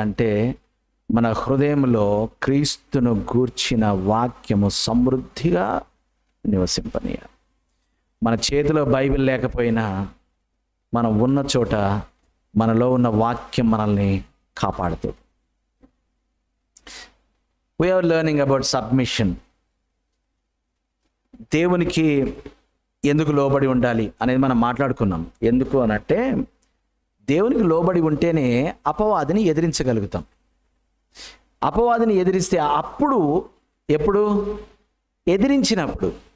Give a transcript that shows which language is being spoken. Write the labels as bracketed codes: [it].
[te] అంటే మన హృదయంలో క్రీస్తును గూర్చిన వాక్యము సమృద్ధిగా నివసింపనీయ. మన చేతిలో బైబిల్ లేకపోయినా మనం ఉన్న చోట మనలో ఉన్న వాక్యం మనల్ని కాపాడుతుంది. [en] We are learning about submission. [te] దేవునికి ఎందుకు లోబడి ఉండాలి అనేది మనం మాట్లాడుకున్నాం. ఎందుకు అనంటే దేవునికి లోబడి ఉంటేనే అపవాదిని ఎదిరించగలుగుతాం. అపవాదిని ఎదిరిస్తే అప్పుడు, ఎప్పుడు? ఎదిరించినప్పుడు.